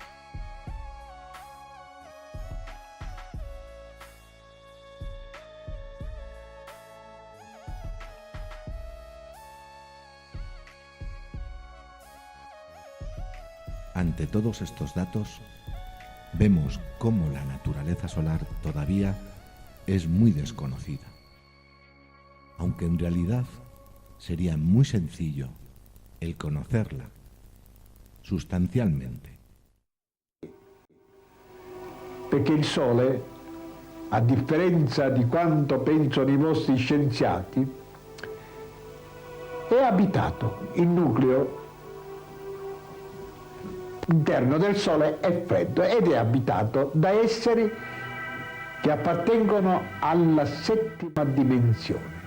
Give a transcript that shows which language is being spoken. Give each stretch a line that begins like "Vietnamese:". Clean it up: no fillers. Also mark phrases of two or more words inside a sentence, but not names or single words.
Spanish: Ante todos estos datos, vemos cómo la naturaleza solar todavía es muy desconocida, aunque en realidad sería muy sencillo el conocerla sustanzialmente.
Italian: Perché il Sole, a differenza di quanto pensano i vostri scienziati, è abitato. Il nucleo interno del Sole è freddo ed è abitato da esseri che appartengono alla settima dimensione.